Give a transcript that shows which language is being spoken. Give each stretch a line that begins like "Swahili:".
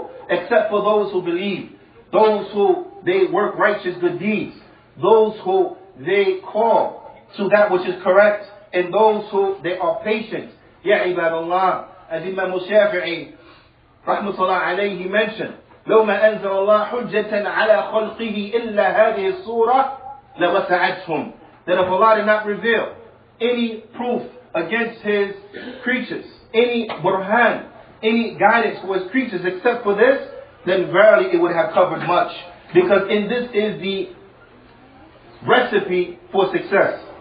English: Except for those who believe, those who they work righteous good deeds, those who they call to that which is correct, and those who they are patient.
Arabic: Ya ibadallah, as Imam Shafi'i, rahmatullah alayhi, mentioned, لو ما أنزل الله حجة على خلقه إلا هذه الصورة لوسعتهم.
English: That if Allah did not reveal any proof against His creatures, any burhan, any guidance for His creatures except for this, then verily it would have covered much. Because in this is the recipe for success.